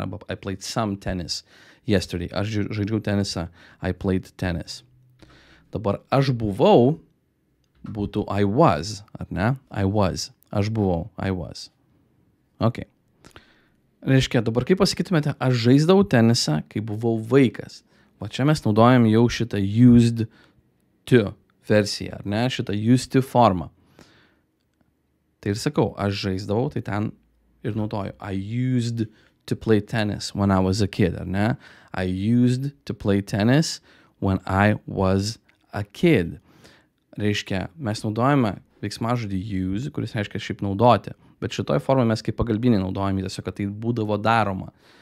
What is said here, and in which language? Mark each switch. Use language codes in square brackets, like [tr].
[lt] Arba [en] I played some tennis yesterday. [lt] Aš žaidžiau tenisą, [en] I played tennis. [lt] Dabar aš buvau, būtų [en] I was, [lt] ar ne? I was. Aš buvau, [en] I was. [lt] Ok. Reiškia, dabar kaip pasakytumėte, aš žaisdavau tenisą, kai buvau vaikas. Va čia mes naudojam jau šitą used to versiją, ar ne? Šitą used to formą. Tai ir sakau, aš žaisdavau, tai ten ir naudoju. [en] I used to play tennis when I was a kid, [lt] ar ne? [en] I used to play tennis when I was a kid. [lt] Reiškia, mes naudojame veiksmažodį use, kuris reiškia šiaip naudoti. Bet šitoj formai mes kaip pagalbinį naudojame, tiesiog, kad tai būdavo daroma.